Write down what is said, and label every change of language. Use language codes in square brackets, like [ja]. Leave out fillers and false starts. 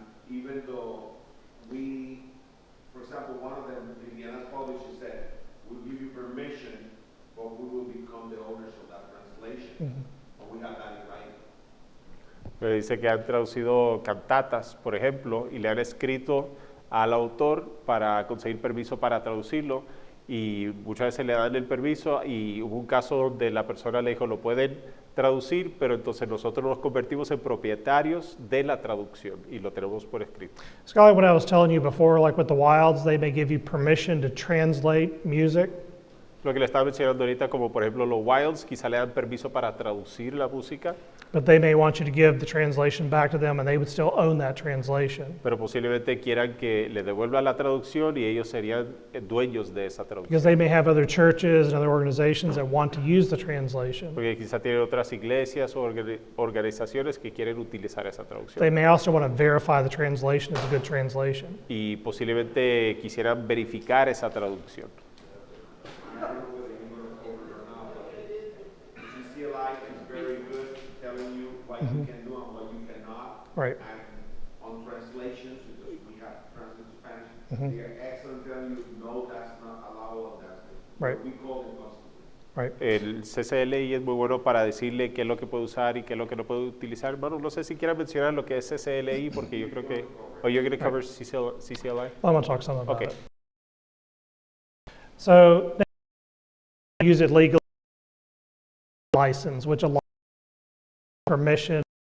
[en] even though we, for example, one of them, Liliana's publisher said, we'll give you permission, but we will become the owners of that translation. But we have that in writing. [es] Pero dice que han traducido cantatas, por ejemplo, y le han escrito al autor para conseguir permiso para traducirlo, y muchas veces le dan el permiso, y hubo un caso donde la persona le dijo, lo pueden traducir, pero entonces nosotros nos convertimos en propietarios de la traducción, y lo tenemos por escrito. [en] It's kind of like what I was telling you before, like with the Wilds, they may give you permission to translate music. [es] Lo que le estaba mencionando ahorita, como por ejemplo los Wilds, quizá le dan permiso para traducir la música, [en] But they may want you to give the translation back to them and they would still own that translation. [es] pero posiblemente quieran que le devuelva la traducción y ellos serían dueños de esa traducción. [en] Because they may have other churches and other organizations that want to use the translation. [es] Porque quizá tienen otras iglesias o organizaciones que quieren utilizar esa traducción. [en] They may also want to verify the translation is a good translation. [es] Y posiblemente quisieran verificar esa traducción. [en] I don't know whether you're going to cover it or not, but CCLI is very good telling you what you can do and what you cannot. Right. And on translations, because we have translated to Spanish, they are excellent telling you, no, that's not allowable, that's it. Right. We call them constantly. Right. [es] El CCLI es muy bueno para decirle qué es lo que puede usar y qué es lo que no puede utilizar. Bueno, no sé si quieran mencionar lo que es CCLI, porque yo creo que... [en] Oh, you're going to cover CCLI? I'm going to talk some about Okay. it. So they use it legally, license, which allows permission.